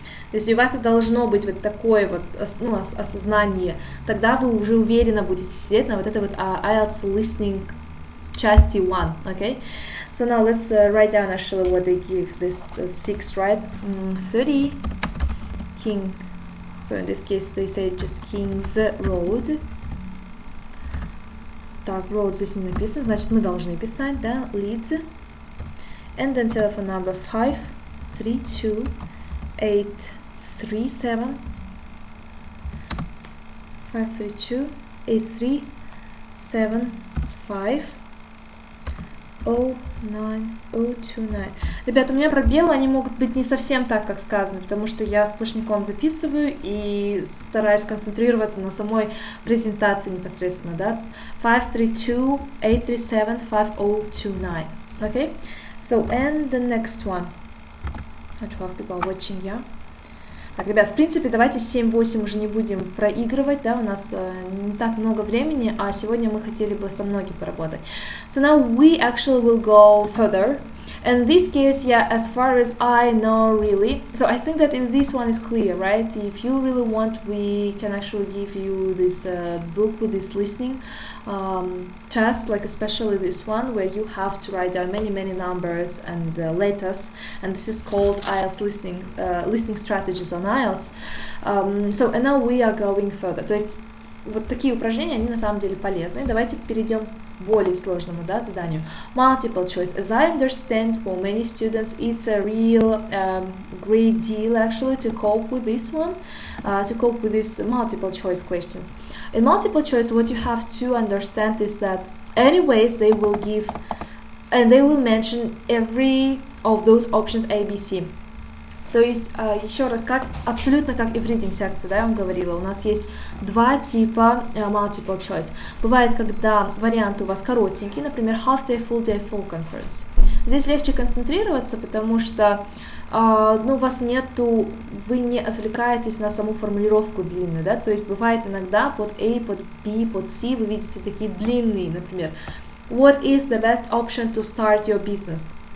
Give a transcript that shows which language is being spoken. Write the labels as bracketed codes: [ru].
[ru] То есть у вас и должно быть вот такое вот осознание, тогда вы уже уверенно будете сидеть на вот это вот IELTS listening части 1, okay? [en] So now let's write down actually what they give this 6, right? 30 King. So in this case they say just King's Road. [ru] Так, road здесь не написано, значит мы должны писать, да, Leeds. [en] And then telephone number 532 837 532 8375 09029. [ru] Ребята, у меня пробелы, они могут быть не совсем так, как сказано, потому что я сплошняком записываю и стараюсь концентрироваться на самой презентации непосредственно, да. [en] 532 837 5029. Okay? So, and the next one. 12 people watching, yeah? [ru] Так, ребят, в принципе, давайте 7-8 уже не будем проигрывать, да, у нас не так много времени, а сегодня мы хотели бы со многим поработать. [en] So now we actually will go further. And in this case, yeah, as far as I know, really, so I think that in this one is clear, right? If you really want, we can actually give you this book with this listening tests, like especially this one, where you have to write down many numbers and letters, and this is called IELTS listening strategies on IELTS. So, and now we are going further. [ru] То есть вот такие упражнения, они на самом деле полезны. Давайте перейдем к более сложному, да, заданию. [en] Multiple choice. As I understand, for many students, it's a real great deal actually to cope with this one, to cope with these multiple choice questions. In multiple choice, what you have to understand is that anyways they will give and they will mention every of those options A, B, C. [ru] То есть, еще раз, абсолютно как и в reading секции, да, я вам говорила, у нас есть два типа multiple choice. Бывает, когда варианты у вас коротенькие, например, [en] half day, full conference. [ru] Здесь легче концентрироваться, потому что у вас нету, вы не отвлекаетесь на саму формулировку длинную, да, то есть бывает иногда под A, под B, под C вы видите такие длинные, например, [en] what is the best option to start your business?